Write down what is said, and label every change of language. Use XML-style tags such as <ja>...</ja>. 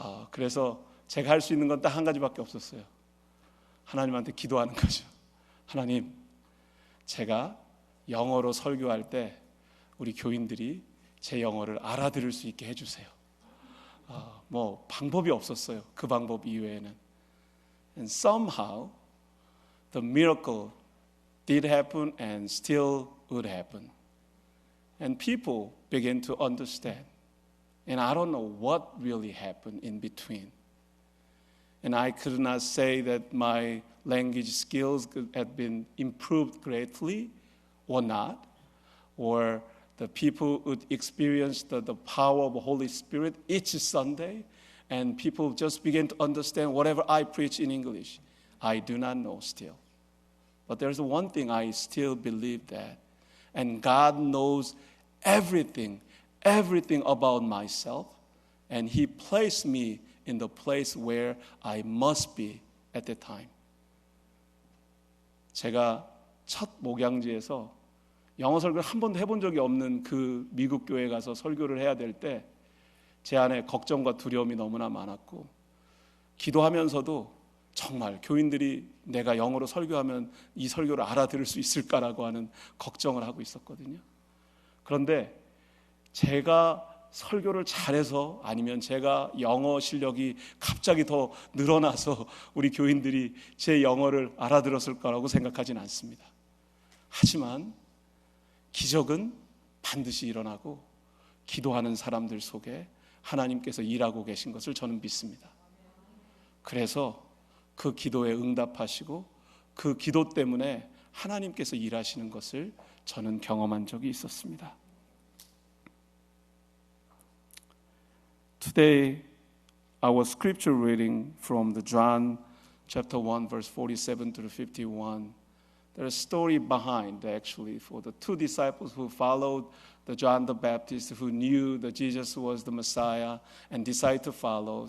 <ko>그래서 제가 할 수 있는 건 딱 한 가지밖에 없었어요. 하나님한테 기도하는 거죠. 하나님, 제가 영어로 설교할 때 우리 교인들이 제 영어를 알아들을 수 있게 해주세요. 뭐 방법이 없었어요. 그 방법 이외에는.</ko> <en>And somehow the miracle did happen and still would happen. And people began to understand. And I don't know what really happened in between. And I could not say that my language skills had been improved greatly or not, or the people would experience the power of the Holy Spirit each Sunday, and people just begin to understand whatever I preach in English. I do not know still. But there's one thing I still believe that, and God knows everything about myself, and He placed me in the place where I must be at the time.</en> <ko>제가 첫 목양지에서 영어 설교를 한 번도 해본 적이 없는 그 미국 교회에 가서 설교를 해야 될 때 제 안에 걱정과 두려움이 너무나 많았고, 기도하면서도 정말 교인들이 내가 영어로 설교하면 이 설교를 알아들을 수 있을까라고 하는 걱정을 하고 있었거든요. 그런데 제가 설교를 잘해서 아니면 제가 영어 실력이 갑자기 더 늘어나서 우리 교인들이 제 영어를 알아들었을 거라고 생각하진 않습니다. 하지만 기적은 반드시 일어나고 기도하는 사람들 속에 하나님께서 일하고 계신 것을 저는 믿습니다. 그래서 그 기도에 응답하시고 그 기도 때문에 하나님께서 일하시는 것을 저는 경험한 적이 있었습니다.</ko> <en>Today, our scripture reading from the John chapter 1, verse 47 to 51. There's a story behind, actually, for the two disciples who followed the John the Baptist, who knew that Jesus was the Messiah and decided to follow.</en>